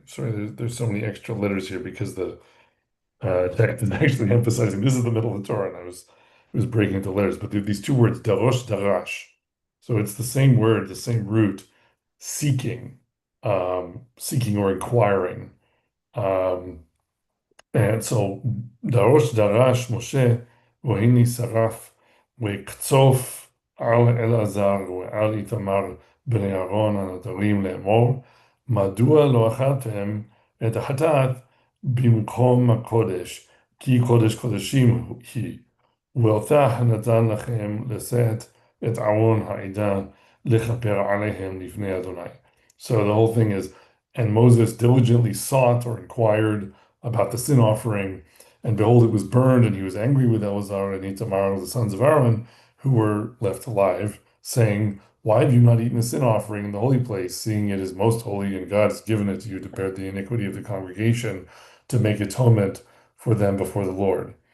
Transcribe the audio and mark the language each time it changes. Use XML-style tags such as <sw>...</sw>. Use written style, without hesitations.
<en>Sorry, there's so many extra letters here because the text is actually emphasizing this is the middle of the Torah, and I was breaking into letters. But there are these two words, darosh darash. So it's the same word, the same root, seeking, seeking or inquiring. Um, and so</en> <he>דרוש דרש משה והנה שרף ויקצוף על אלעזר ועל איתמר בני אהרון הנותרים לאמור, מדוע לא אכלתם את החטאת במקום הקודש, כי קודש קודשים היא, ואותה נתן לכם לשאת את ארון העדה לכפר עליהם לפני אדוני.</he> <en>So the whole thing is, and Moses diligently sought or inquired about the sin offering, and behold, it was burned, and he was angry with Eleazar and Itamar, the sons of Aaron, who were left alive, saying, "Why have you not eaten the sin offering in the holy place, seeing it is most holy, and God has given it to you to bear the iniquity of the congregation, to make atonement for them before the Lord?"</en>